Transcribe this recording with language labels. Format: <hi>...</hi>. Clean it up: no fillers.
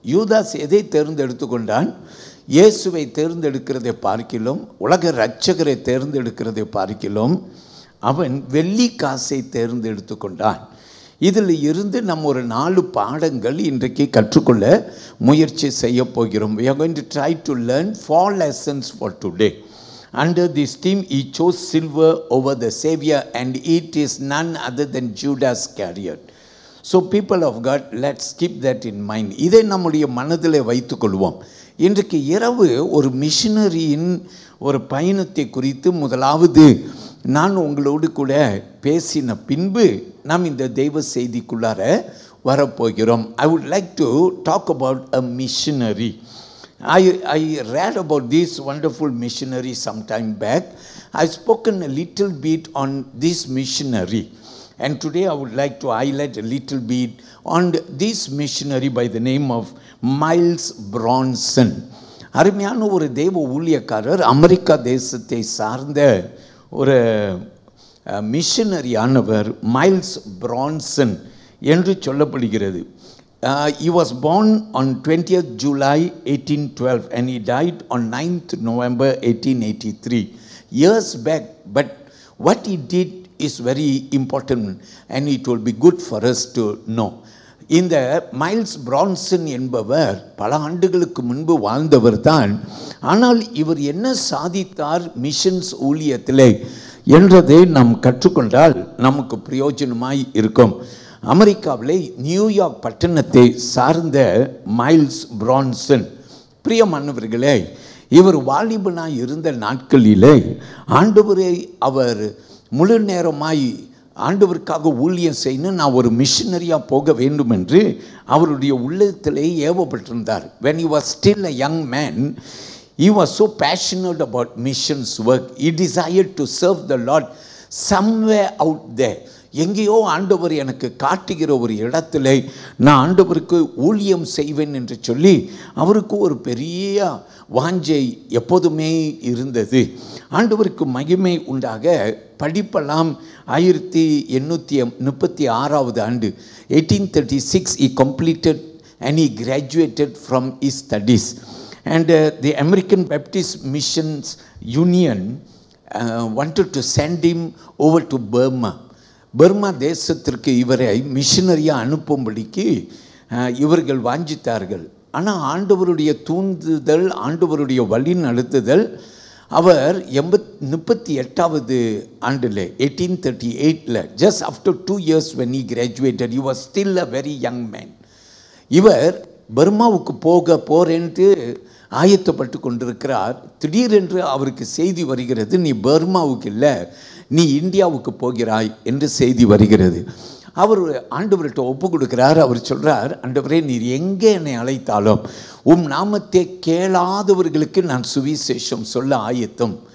<ta>யூதாஸ் எதை தேர்ந்தெடுத்து கொண்டான்? இயேசுவை தேர்ந்தெடுக்கிறதை பார்க்கிலும், உலக இரட்சகரை தேர்ந்தெடுக்கிறதை பார்க்கிலும் அவன் வெள்ளி காசை தேர்ந்தெடுத்து கொண்டான். இதில் இருந்து நம்ம ஒரு 4 பாடங்கள் இன்றைக்கு கற்றுக்கொள்ள முயற்சி செய்ய போகிறோம்.</ta> <en>We are going to try to learn 4 lessons for today. Under this theme, he chose silver over the savior and it is none other than Judas Iscariot. So people of God, let's keep that in mind.</en> <ta>இதை நம்முடைய மனதில் வைத்துக் கொள்வோம். இன்றைக்கு இரவு ஒரு மிஷனரியின் ஒரு பயணத்தை குறித்து முதலாவது நான் உங்களோடு கூட பேசின பின்பு நாம் இந்த தெய்வ செய்திக்குள்ளார வரப்போகிறோம்.</ta> <en>I would like to talk about a missionary. I read about this wonderful missionary some time back. I've spoken a little bit on this missionary. And today I would like to highlight a little bit on this missionary by the name of Miles Bronson.</en> <ta>அருமையான ஒரு தெய்வ ஊழியக்காரர், America தேசத்தை சார்ந்த ஒரு மிஷனரியானவர் miles Branson என்று சொல்லப்படுகிறது.</ta> <en>He was born on 20th July 1812 and he died on 9th November 1883. Years back, but what he did is very important and it will be good for us to know.</en> <ta>இந்த miles Branson என்பவர் பல ஆண்டுகளுக்கு முன்பு வாழ்ந்தவர் தான். ஆனால் இவர் என்ன சாதித்தார் மிஷன்ஸ் ஊழியத்திலே என்றதை நாம் கற்றுக்கொண்டால் நமக்கு பிரயோஜனமாய் இருக்கும். அமெரிக்காவிலே நியூயார்க் பட்டணத்தை சார்ந்த மைல்ஸ் பிரான்சன், பிரியமானவர்களே, இவர் வாலிபனாய் இருந்த நாட்களிலே ஆண்டவரை அவர் முழு நேரமாய் ஆண்டவருக்காக ஊழியம் செய்யணும், நான் ஒரு மிஷனரியாக போக வேண்டும் என்று அவருடைய உள்ளத்திலே ஏவப்பட்டிருந்தார்.</ta> <en>When he was still a young man, he was so passionate about missions work. He desired to serve the Lord somewhere out there.</en> <ta>எங்கேயோ ஆண்டவர் எனக்கு காட்டுகிற ஒரு இடத்துல நான் ஆண்டவருக்கு ஊழியம் செய்வேன் என்று சொல்லி அவருக்கு ஒரு பெரிய வாஞ்சை எப்போதுமே இருந்தது. ஆண்டவருக்கு மகிமை உண்டாக படிப்பெல்லாம் 1836 ஆண்டு</ta> <en>1836 he completed and he graduated from his studies and the American Baptist Missions Union wanted to send him over to Burma.</en> <ta>Burma தேசத்திற்கு இவரை மிஷனரியாக அனுப்பும்படிக்கு இவர்கள் வாஞ்சித்தார்கள். ஆனால் ஆண்டவருடைய தூண்டுதல், ஆண்டவருடைய வழி நடத்துதல், அவர் 38வது ஆண்டில்</ta> <en>1838 just after 2 years when he graduated, he was still a very young man.</en> <ta>இவர் பர்மாவுக்கு போகிறேன்ட்டு ஆயத்தப்பட்டு கொண்டிருக்கிறார். திடீரென்று அவருக்கு செய்தி வருகிறது, நீ பர்மாவுக்கு இல்லை, நீ இந்தியாவுக்கு போகிறாய் என்று செய்தி வருகிறது. அவர் ஆண்டவர்கிட்ட ஒப்பு கொடுக்கிறார். அவர் சொல்கிறார், ஆண்டவரே, நீர் எங்கே என்னை அழைத்தாலும் உம் நாமத்தை கேளாதவர்களுக்கு நான் சுவிசேஷம் சொல்ல ஆயத்தம்.</ta>